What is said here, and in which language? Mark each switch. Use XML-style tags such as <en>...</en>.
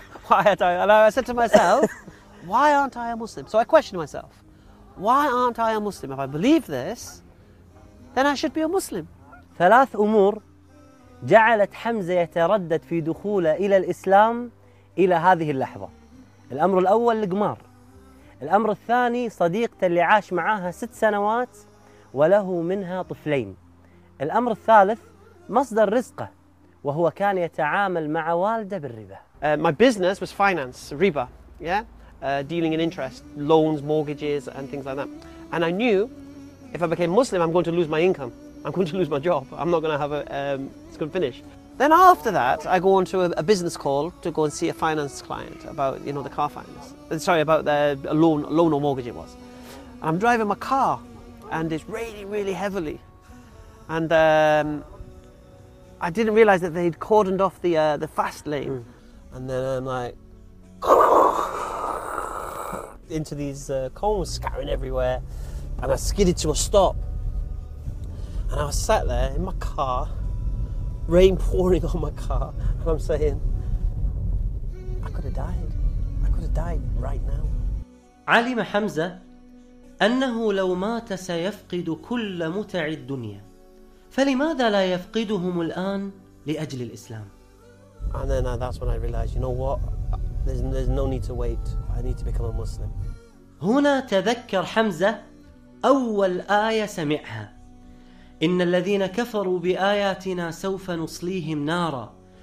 <en>I said to myself, why aren't I a Muslim? So I questioned myself, why aren't I a Muslim? If I believe this, then I should be a Muslim.</en> <ar>ثلاث أمور جعلت حمزة يتردد في دخوله إلى الإسلام إلى هذه اللحظة. الأمر الأول القمار. الأمر الثاني صديقته اللي عاش معاها 6 سنوات وله منها طفلين. الأمر الثالث مصدر رزقه وهو كان يتعامل مع والده بالربا.</ar> <en>My business was finance, riba, yeah, dealing in interest, loans, mortgages, and things like that. And I knew if I became Muslim, I'm going to lose my income. I'm going to lose my job. I'm not going to have it's going to finish. Then after that, I go on to a business call to go and see a finance client about, you know, the car finance. Sorry, about the loan or mortgage it was. And I'm driving my car, and it's raining really heavily. And I didn't realize that they'd cordoned off the fast lane. Mm. And then I'm like into these cones scattering everywhere, and I skidded to a stop, and I was sat there in my car, rain pouring on my car, and I'm saying, I could have died. I could have died right now.</en> <ar>علم حمزة أنه لو مات سيفقد كل متع الدنيا، فلماذا لا يفقدهم الآن لأجل الإسلام؟</ar> <en>And then that's when I realized, you know what? There's no need to wait. I need to become a Muslim.</en> <ar>هنا تذكر حمزة أول آية سمعها. إن الذين كفروا بآياتنا سوف نصليهم نارا.</ar>